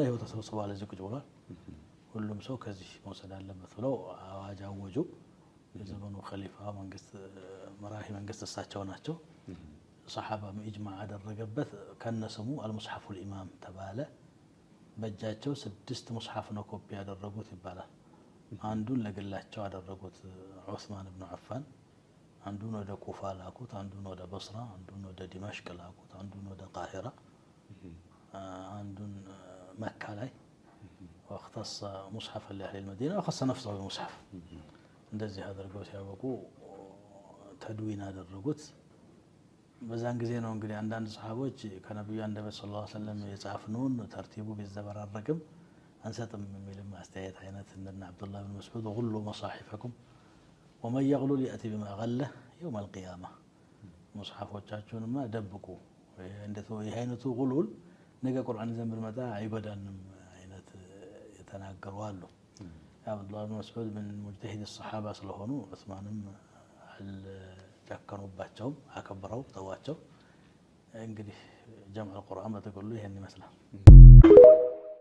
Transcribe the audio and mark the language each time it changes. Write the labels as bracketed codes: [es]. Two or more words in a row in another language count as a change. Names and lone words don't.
[am] ይሄው ተሰብስቧል እዚህ ቁጭ ብሏል። ሁሉም ሰው ከዚህ መውሰድ አለበት ብለው አዋጅ አወጁ። የዘመኑ ኸሊፋ መንግስት መራሂ መንግስት እሳቸው ናቸው። ሰሃባ ኢጅማዕ አደረገበት። ከነስሙ [ar] المصحف الامام [am] ተባለ። በእጃቸው 6 ሙስሐፍ ነው ኮፒ ያደረጉት ይባላል። አንዱን ለግላቸው አደረጉት ዑስማን ኢብኑ አፋን፣ አንዱን ወደ ኩፋ ላኩት፣ አንዱን ወደ በስራ፣ አንዱን ወደ ዲማሽቅ ላኩት፣ አንዱን ወደ ቃሂራ፣ አንዱን መካ ላይ [ar] واختص مصحف لأهل المدينة وخص نفسه بمصحف [am] እንደዚህ አድርገው ሲያበቁ ተድዊን አደረጉት። በዛን ጊዜ ነው እንግዲህ አንዳንድ ሰሃቦች ከነብዩ አንደበት [ar] صلى الله عليه وسلم [am] የጻፍነውን ተርቲቡ ቢዘበራረቅም አንሰጥም የሚል ማስተያየት አይነት እንደና አብዱላህ ብን መስዑድ [ar] غلوا مصاحفكم ومن يغلل يأتي بما غله يوم القيامة [am] ሙስሐፎቻችሁንማ ደብቁ እንደው ይሄ አይነቱ ጉሉል ነገ ቁርአን ዘንብር መጣ አይጎዳንም አይነት የተናገሩ አሉ። አብዱላህ ብን መስዑድ ምን [ar] مجتهد الصحابة [am] ስለሆኑ ዑስማንም አልጨከኑባቸውም፣ አከብረው ተዋቸው። እንግዲህ [ar] جمع القرآن [am] በተገሉ ይሄን ይመስላል።